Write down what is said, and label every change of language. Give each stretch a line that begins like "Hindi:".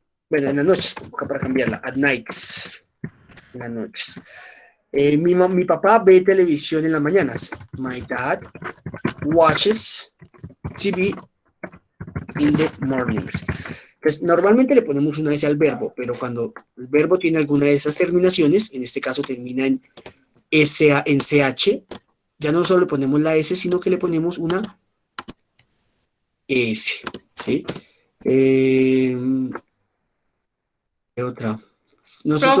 Spanish: Bueno, en las noches, para cambiarla,
English: at nights,
Spanish: en las noches. Mi papá ve televisión en las mañanas.
English: My dad watches TV in the mornings.
Spanish: Pues normalmente le ponemos una S al verbo, pero cuando el verbo tiene alguna de esas terminaciones, en este caso termina en en CH, ya no solo le ponemos la S, sino que le ponemos una S. ¿Sí? ¿Qué otra? Nosotros.